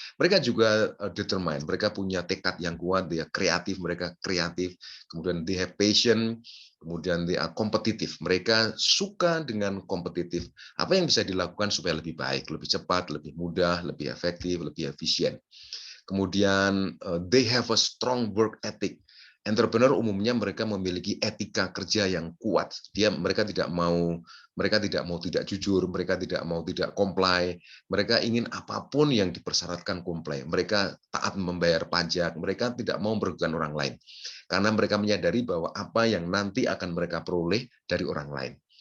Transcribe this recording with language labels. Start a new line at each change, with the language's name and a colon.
Indonesian: Mereka juga determined, mereka punya tekad yang kuat, dia kreatif, mereka kreatif, kemudian
English: they have passion,
Indonesian: kemudian
English: they are competitive.
Indonesian: Mereka suka dengan kompetitif. Apa yang bisa dilakukan supaya lebih baik, lebih cepat, lebih mudah, lebih efektif, lebih efisien. Kemudian
English: they have a strong work ethic.
Indonesian: Entrepreneur umumnya mereka memiliki etika kerja yang kuat. Mereka tidak mau tidak jujur, mereka tidak mau tidak comply. Mereka ingin apapun yang dipersyaratkan comply. Mereka taat membayar pajak, mereka tidak mau merugikan orang lain. Karena mereka menyadari bahwa apa yang nanti akan mereka peroleh dari orang lain.